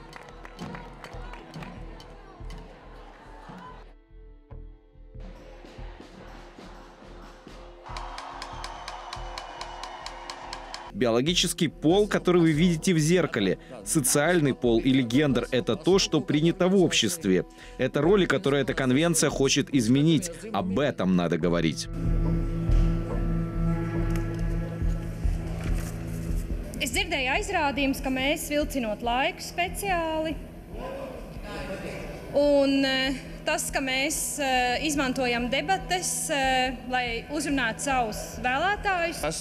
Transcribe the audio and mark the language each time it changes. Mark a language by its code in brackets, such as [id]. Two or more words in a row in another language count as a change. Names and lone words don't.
[ru] Биологический пол, который вы видите в зеркале, социальный пол или гендер – это то, что принято в обществе. Это роли, которые эта конвенция хочет изменить. Об этом надо говорить. [lv] Es dzirdēju aizrādījumus, ka mēs vilcinot laiku speciāli. Un tas, ka mēs izmantojam debates, lai uzrunātu savus vēlētājus.